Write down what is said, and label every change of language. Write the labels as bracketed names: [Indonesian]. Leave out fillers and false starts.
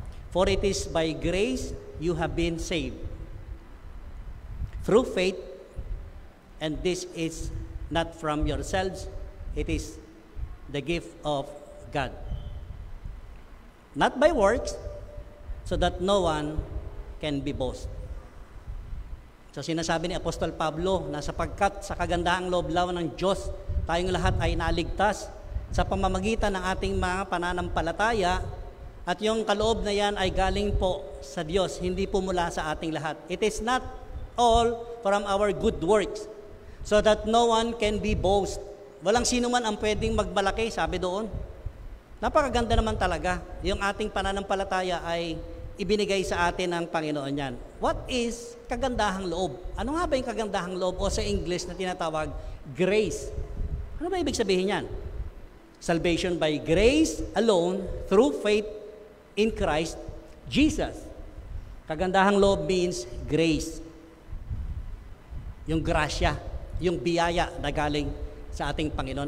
[English] For it is by grace you have been saved, through faith, and this is not from yourselves, it is the gift of God. Not by works, so that no one can be boast. [Filipino] So sinasabi ni Apostol Pablo na sapagkat sa kagandahang loob lamang ng Diyos, tayong lahat ay naligtas sa pamamagitan ng ating mga pananampalataya, at yung kaloob na yan ay galing po sa Diyos, hindi po mula sa ating lahat. [English] It is not all from our good works, so that no one can be boast. [Filipino] Walang sino man ang pwedeng magmalaki, sabi doon. Napakaganda naman talaga. Yung ating pananampalataya ay ibinigay sa atin ng Panginoon yan. [English] What is [Filipino] kagandahang loob? Ano nga ba yung kagandahang loob? O sa English na tinatawag, grace. Ano ba ibig sabihin yan? [English] Salvation by grace alone, through faith in Christ Jesus. [Filipino] Kagandahang loob [English] means grace. [Filipino] Yung grasya, yung biyaya na galing sa ating Panginoon.